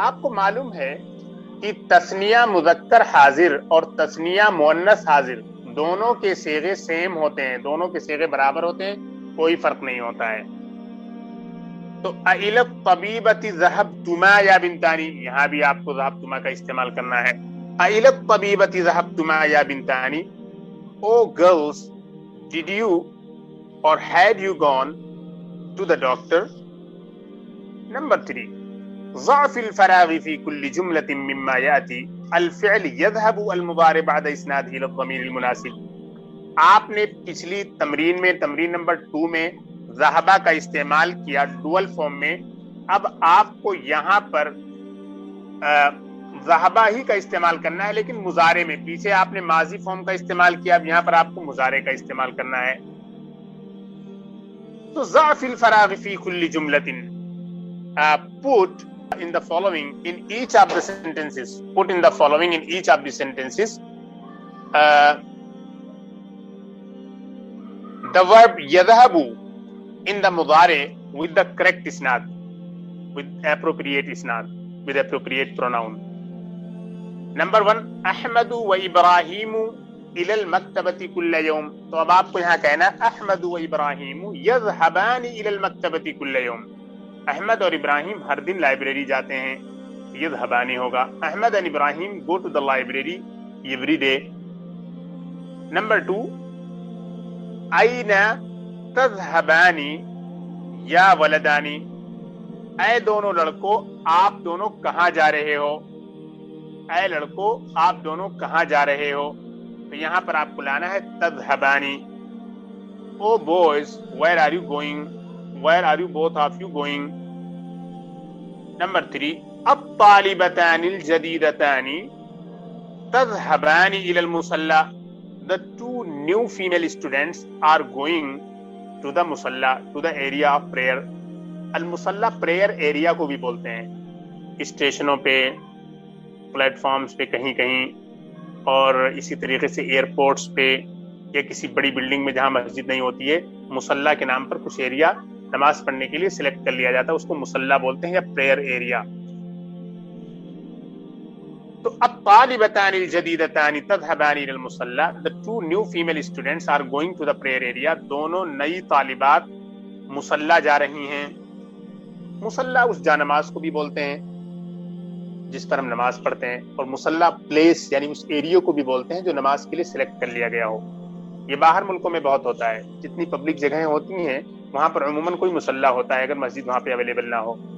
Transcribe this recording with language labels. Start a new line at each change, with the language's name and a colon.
Urdu: آپ کو معلوم ہے کہ تثنیہ مذکر حاضر اور تثنیہ مؤنث حاضر دونوں کے صیغے سیم ہوتے ہیں, دونوں کے صیغے برابر ہوتے ہیں, کوئی فرق نہیں ہوتا ہے. تو
Arabic: الی الطبیبۃ ذہبتما یا بنتانی
Urdu: یہاں بھی آپ کو ذہبتما کا استعمال کرنا ہے.
Arabic: الی الطبیبۃ ذہبتما یا بنتانی.
English: Oh girls did you or had you gone to the doctor?
Arabic: نمبر 3 ضع في الفراغ في كل جملة مما يأتي الفعل يذهب المضارع بعد اسناده الى الضمير المناسب.
Urdu: آپ نے پچھلی تمرین میں تمرین نمبر 2 میں ذہبا کا استعمال کیا ڈوئل فارم میں. اب آپ کو یہاں پر ذہبا ہی کا استعمال کرنا ہے لیکن مضارع میں. پیچھے آپ نے ماضی فارم کا استعمال کیا, اب یہاں پر آپ کو مضارع کا استعمال کرنا ہے.
Arabic: تو ضع فی الفراغ فی کل جملۃ.
English: Put in the following in each of the sentences. Put in the following in each of the sentences. The verb yadhabu in the mudari with the correct isnad, with appropriate isnad, with appropriate pronoun.
Arabic: Number 1 Ahmadu wa Ibrahimu ila al-maktabati kulla yawm.
Urdu: تو اب آپ کو یہاں کہنا
Arabic: احمد و ابراہیم یذهبان الى المکتبۃ کل یوم.
Urdu: احمد اور ابراہیم ہر دن لائبریری جاتے ہیں. یذهبان ہوگا.
English: Ahmed and Ibrahim go to the library every day.
Arabic: Number 2 این تذهبان یا ولدانی.
Urdu: اے دونوں لڑکوں آپ دونوں کہاں جا رہے ہو؟ اے لڑکوں آپ دونوں کہاں جا رہے ہو؟ تو یہاں پر آپ کو لانا ہے تذهبانی.
English: Oh boys where are you going? Where are you both of you going?
Arabic: Number 3 الطالبتان الجديدتان تذهبان إلى المصلى.
English: The 2 new female students are going to the musalla, to the area of prayer.
Urdu: المصلہ prayer area کو بھی بولتے ہیں. اسٹیشنوں پہ, پلیٹ فارمز پہ کہیں کہیں, اور اسی طریقے سے ایئرپورٹس پہ یا کسی بڑی بلڈنگ میں جہاں مسجد نہیں ہوتی ہے مصلی کے نام پر کچھ ایریا نماز پڑھنے کے لیے سلیکٹ کر لیا جاتا ہے, اس کو مصلی بولتے ہیں یا پریئر ایریا. تو
Arabic: الطالبتان الجدیدتان تذهبان الى المصلی,
English: the two new female students are going to the prayer area.
Urdu: دونوں نئی طالبات مصلی جا رہی ہیں. مصلی اس جا نماز کو بھی بولتے ہیں جس پر ہم نماز پڑھتے ہیں, اور مصلی پلیس یعنی اس ایریا کو بھی بولتے ہیں جو نماز کے لیے سلیکٹ کر لیا گیا ہو. یہ باہر ملکوں میں بہت ہوتا ہے, جتنی پبلک جگہیں ہوتی ہیں وہاں پر عموماً کوئی مصلی ہوتا ہے اگر مسجد وہاں پہ اویلیبل نہ ہو.